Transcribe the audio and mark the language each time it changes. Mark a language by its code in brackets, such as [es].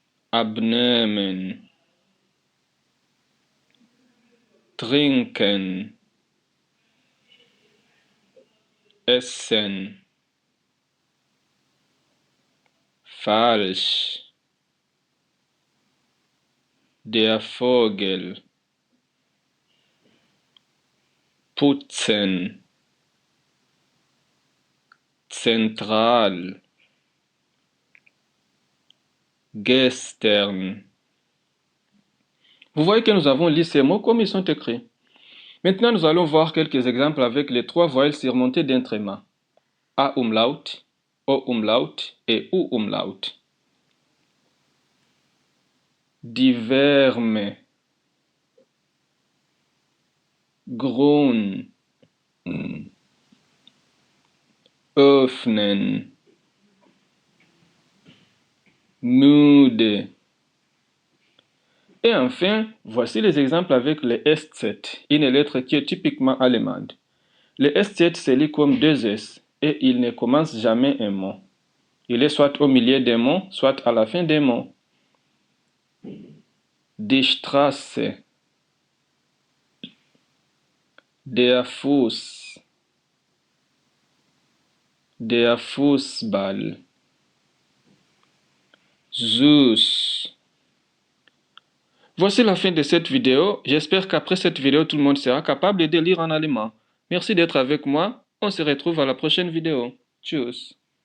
[de] abnehmen, trinken, essen, falsch, der Vogel, putzen, zentral, gestern. [fr] Vous voyez que nous avons lu ces mots comme ils sont écrits. Maintenant, nous allons voir quelques exemples avec les trois voyelles surmontées d'un tréma. A umlaut, O umlaut et U umlaut. [de] Die Wärme, Grün, öffnen, müde. [fr] Et enfin, voici les exemples avec le SZ, une lettre qui est typiquement allemande. Le SZ se lit comme deux S et il ne commence jamais un mot. Il est soit au milieu des mots, soit à la fin des mots. [de] Die Straße, der Fuß, der Fußball, Zeus. [fr] Voici la fin de cette vidéo. J'espère qu'après cette vidéo, tout le monde sera capable de lire en allemand. Merci d'être avec moi. On se retrouve à la prochaine vidéo. Tchuss.